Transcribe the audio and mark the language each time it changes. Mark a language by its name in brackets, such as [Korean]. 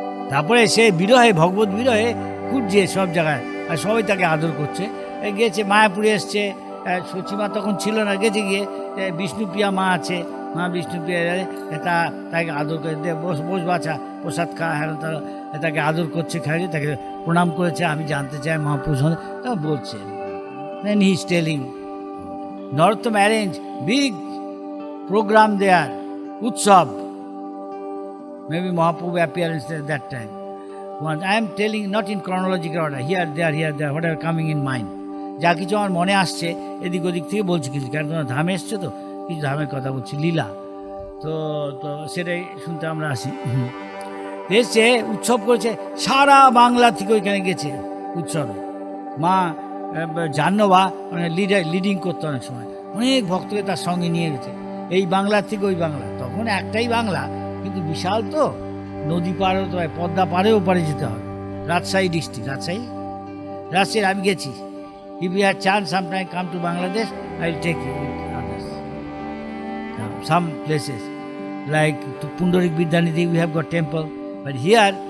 [Bangla] তারপরে সে বিরহে, ভগবত বিরহে ঘুরছে সব জায়গায়, আর সবাই তাকে আদর করছে। গেছে মায়াপুরে এসছে, সচিমা তখন ছিল না, গেছে গিয়ে বিষ্ণুপ্রিয়া মা আছে, মা বিষ্ণুপ্রিয়া তাকে আদর করে দে, বস বাছা, প্রসাদ খা, হ্যাঁ, তাকে আদর করছে, খাইয়ে তাকে প্রণাম করেছে। আমি জানতে চাই মহাপুরুষ তা বলছে। [English] Then he is telling, Narottam arranged big program there, Utsav. Maybe Mahaprabhu appearance at that time. Once I am telling not in chronological order, here, there, whatever coming in mind. [Bangla] যা কিছু আমার মনে আসছে এদিক ওদিক থেকে বলছি কিছু, কারণ তোমরা ধামে এসছো তো, কিছু ধামের কথা বলছি, লীলা, তো সেটাই শুনতে আমরা আসি। এসছে, উৎসব করেছে, সারা বাংলা থেকে ওইখানে গেছে উৎসবে। মা জাহ্নবা মানে লিডিং করতে অনেক সময়, অনেক ভক্তকে তার সঙ্গে নিয়ে গেছে, এই বাংলার থেকে ওই বাংলা। তখন একটাই বাংলা, কিন্তু বিশাল তো, নদী পার হতে হয়, পদ্মা পাড়েও পারে যেতে হয়। রাজশাহী ডিস্ট্রিক্ট, রাজশাহী আমি গেছি। [English] If you have chance sometime come to Bangladesh, I will take you with others. Some places like to Pundarik Vidyanidhi, we have got temple, but here